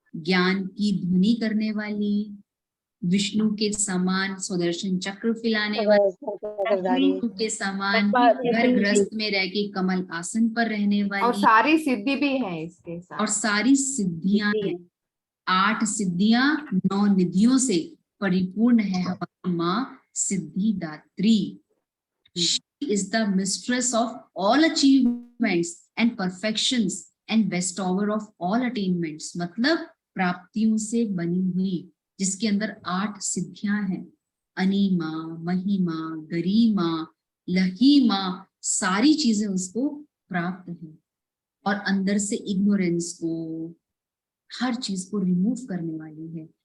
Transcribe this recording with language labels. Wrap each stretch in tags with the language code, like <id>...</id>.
<hi>ज्ञान की ध्वनि करने वाली, विष्णु के समान सुदर्शन चक्र फैलाने वाली, विष्णु के समान घर गृहस्थ में रह के कमल आसन पर रहने और वाली, सारी सिद्धि भी है इसके साथ। और सारी सिद्धियां हैं। 8 सिद्धियां 9 निधियों से परिपूर्ण है हमारी माँ Siddhidatri.</hi> <en>She is the mistress of all achievements and perfections and bestower of all attainments।</en> <hi>मतलब प्राप्तियों से बनी हुई, जिसके अंदर 8 सिद्धियां हैं। अनिमा, महिमा, गरिमा, लहीमा, सारी चीजें उसको प्राप्त हैं। और अंदर से इग्नोरेंस को, हर चीज को रिमूव करने वाली है।</hi>